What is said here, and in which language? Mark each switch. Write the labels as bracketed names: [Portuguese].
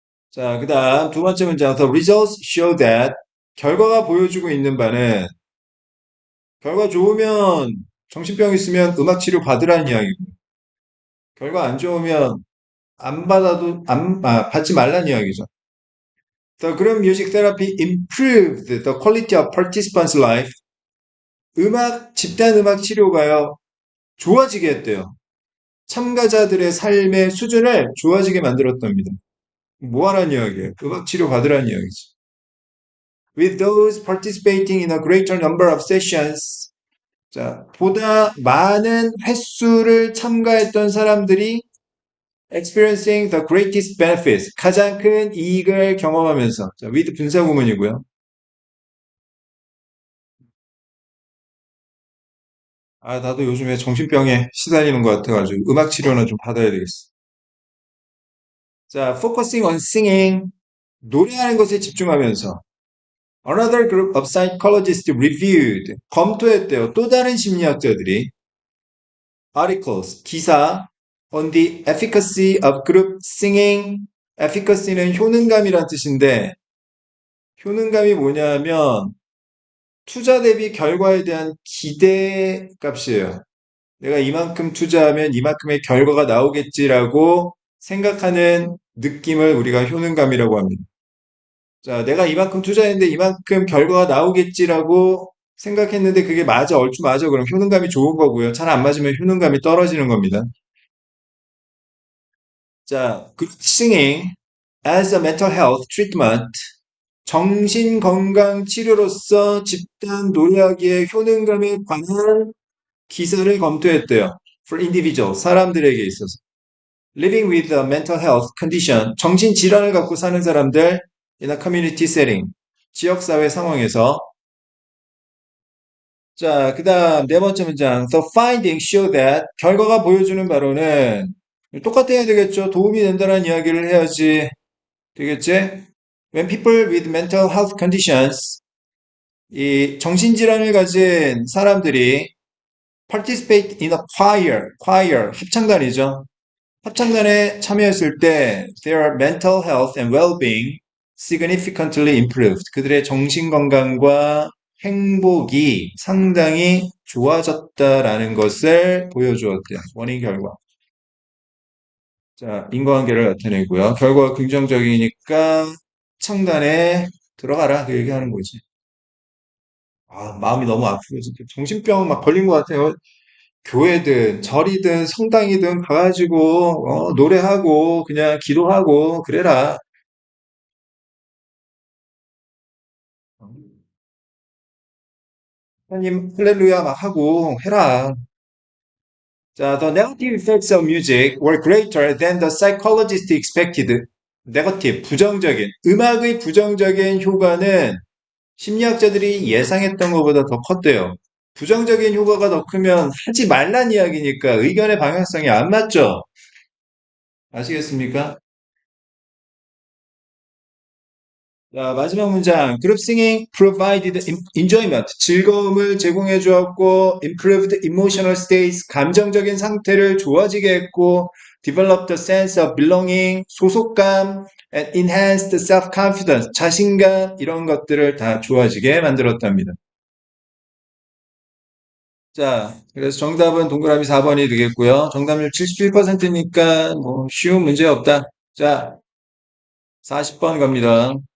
[Korean] 자, 그 다음 두 번째 문장, [English] the results show that [Korean] 결과가 보여주고 있는 바는 결과 좋으면 정신병 있으면 음악 치료 받으라는 이야기고 결과 안 좋으면 안 받아도 받지 말라는 이야기죠. [English] The group music therapy improved the quality of participants' life. [Korean] 집단 음악 치료가요, 좋아지게 했대요. 참가자들의 삶의 수준을 좋아지게 만들었답니다. 뭐 하라는 이야기예요? 음악 치료 받으라는 이야기지. [English] With those participating in a greater number of sessions. [Korean] 자, 보다 많은 횟수를 참가했던 사람들이 [English] experiencing the greatest benefits. [Korean] 가장 큰 이익을 경험하면서. 자, with 분사구문이고요. 아, 나도 요즘에 정신병에 시달리는 것 같아가지고 음악 치료는 좀 받아야 되겠어. [English] 자, focusing on singing, [Korean] 노래하는 것에 집중하면서 [English] another group of psychologists reviewed, [Korean] 검토했대요. 또 다른 심리학자들이 [English] articles, [Korean] 기사 [English] on the efficacy of group singing. [Korean] efficacy는 효능감이란 뜻인데 효능감이 뭐냐면 투자 대비 결과에 대한 기대 값이에요. 내가 이만큼 투자하면 이만큼의 결과가 나오겠지라고 생각하는 느낌을 우리가 효능감이라고 합니다. 자, 내가 이만큼 투자했는데 이만큼 결과가 나오겠지라고 생각했는데 그게 맞아, 얼추 맞아. 그럼 효능감이 좋은 거고요. 잘 안 맞으면 효능감이 떨어지는 겁니다. [English] 자, good singing as a mental health treatment. [Korean] 정신건강 치료로서 집단 노래하기의 효능감에 관한 기사를 검토했대요. [English] For individual, [Korean] 사람들에게 있어서. [English] Living with a mental health condition, [Korean] 정신질환을 갖고 사는 사람들 [English] in a community setting, [Korean] 지역사회 상황에서. 자, 그 다음 네 번째 문장. [English] The findings show that, [Korean] 결과가 보여주는 바로는 똑같아야 되겠죠. 도움이 된다는 이야기를 해야지 되겠지? [English] When people with mental health conditions, [Korean] 이 정신질환을 가진 사람들이 [English] participate in a choir, [Korean] 합창단이죠. 합창단에 참여했을 때 [English] their mental health and well-being significantly improved. [Korean] 그들의 정신 건강과 행복이 상당히 좋아졌다라는 것을 보여주었대요. 원인 결과. 자, 인과관계를 나타내고요. 결과가 긍정적이니까 창단에 들어가라. 그 얘기하는 거지. 아, 마음이 너무 아프고 진짜 정신병 막 걸린 것 같아요. 교회든 절이든 성당이든 가가지고 노래하고 그냥 기도하고 그래라. 하나님 할렐루야 막 하고 해라. [English] 자, the negative effects of music were greater than the psychologists expected. [Korean] 네거티브, 부정적인, 음악의 부정적인 효과는 심리학자들이 예상했던 것보다 더 컸대요. 부정적인 효과가 더 크면 하지 말란 이야기니까 의견의 방향성이 안 맞죠? 아시겠습니까? 자, 마지막 문장. [English] Group singing provided enjoyment. [Korean] 즐거움을 제공해 주었고, [English] improved emotional states. [Korean] 감정적인 상태를 좋아지게 했고, [English] developed a sense of belonging. [Korean] 소속감, [English] and enhanced self-confidence. [Korean] 자신감, 이런 것들을 다 좋아지게 만들었답니다. 자, 그래서 정답은 동그라미 4번이 되겠고요. 정답률 77%니까 뭐 쉬운 문제 없다. 자, 40번 갑니다.